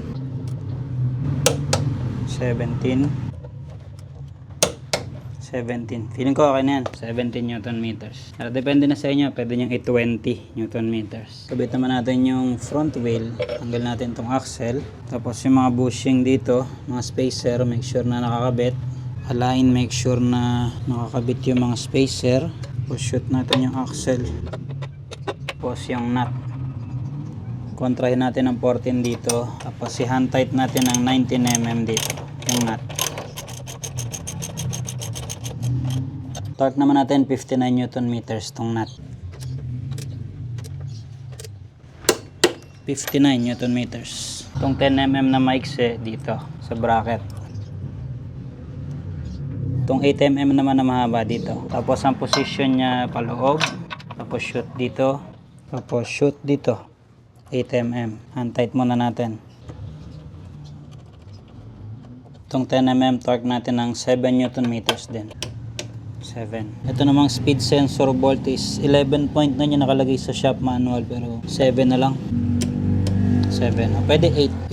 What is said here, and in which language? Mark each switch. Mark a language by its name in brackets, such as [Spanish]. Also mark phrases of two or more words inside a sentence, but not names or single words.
[Filipino] 17 17. Feeling ko okay na yan. 17 [English] Newton meters. [Filipino] Pero depende na sa inyo. Pwede nyo 820 [English] Newton meters. [Filipino] Kabit naman natin yung [English] front wheel. [Filipino] Tanggal natin tong axle. Tapos yung mga bushing dito, mga spacer, [English] make sure [Filipino] na nakakabit. Align, [English] make sure [Filipino] na nakakabit yung mga spacer. Tapos shoot natin yung axle. Tapos yung nut. Kontrahin natin ang 14 dito. Tapos i- [English] hand tight [Filipino] natin ang 19mm dito. Yung nut. Torque naman natin 59 [English] Newton meters [Filipino] tong nut. [English] 59 Newton meters. [Filipino] Itong 10mm na maikse dito sa bracket. Itong 8mm naman na mahaba dito. Tapos ang position niya paloob. Tapos shoot dito. Tapos shoot dito. 8mm. [English] Hand tight [Filipino] muna natin. Itong 10mm torque natin ng 7 [English] Newton meters [Filipino] din. 7. Ito namang [English] speed sensor bolt [Filipino] is 11 point na yung nakalagay sa [English] shop manual [Filipino] pero 7 na lang. 7. O, pwede 8.